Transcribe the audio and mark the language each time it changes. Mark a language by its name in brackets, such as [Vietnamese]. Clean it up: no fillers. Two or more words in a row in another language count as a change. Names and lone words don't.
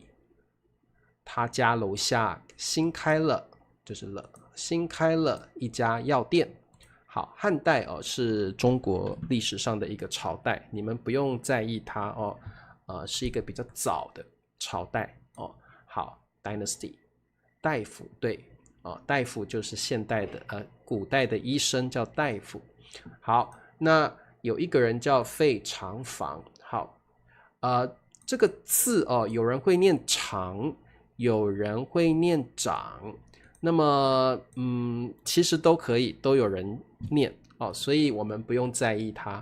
[Chinese] 他家樓下新開了一家藥店。好，漢代哦是中國歷史上的一個朝代，你們不用在意它哦。是一個比較早的朝代哦。好 ，dynasty，大夫，對哦，大夫就是現代的古代的醫生叫大夫。好，那有一個人叫費長房。好，這個字哦，有人會念長，有人會念長，那麼其實都可以，都有人念哦，所以我們不用在意它。